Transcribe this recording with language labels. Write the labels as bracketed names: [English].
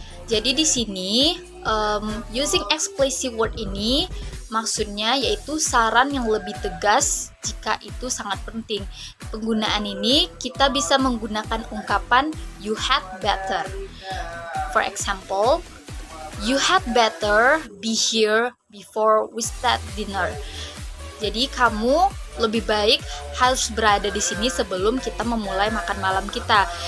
[Indonesian] Jadi di sini [English] using explicit word [Indonesian] ini maksudnya yaitu saran yang lebih tegas jika itu sangat penting. Penggunaan ini kita bisa menggunakan ungkapan [English] you had better. For example, you had better be here before we start dinner. [Indonesian] Jadi kamu lebih baik harus berada di sini sebelum kita memulai makan malam kita.